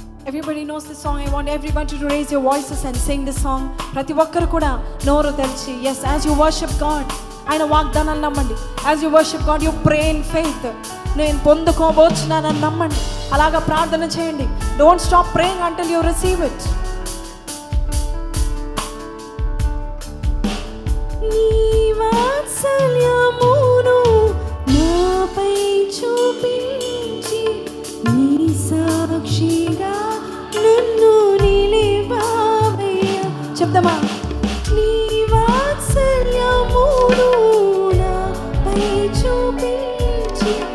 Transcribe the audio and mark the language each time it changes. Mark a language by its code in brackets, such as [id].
[en] Everybody knows this song. I want everybody to raise your voices and sing this song. [te] ప్రతి ఒక్కరు కూడా నోరు తెరిచి, [en] yes, as you worship God, [te] ఆయన వాగ్దానాలు నమ్మండి. [en] As you worship God, you pray in faith. [te] నేను పొందుకోబోచున్నానని నమ్మండి. అలాగా ప్రార్థన చేయండి. [en] Don't stop praying until you receive it. [te] నీ వాత్సల్యమును నాపై చూపించి నీ సాక్షిగా నన్ను నిలిపావయ్యా. చెప్తామా? నీ వాత్సల్యమును నాపై చూపించి.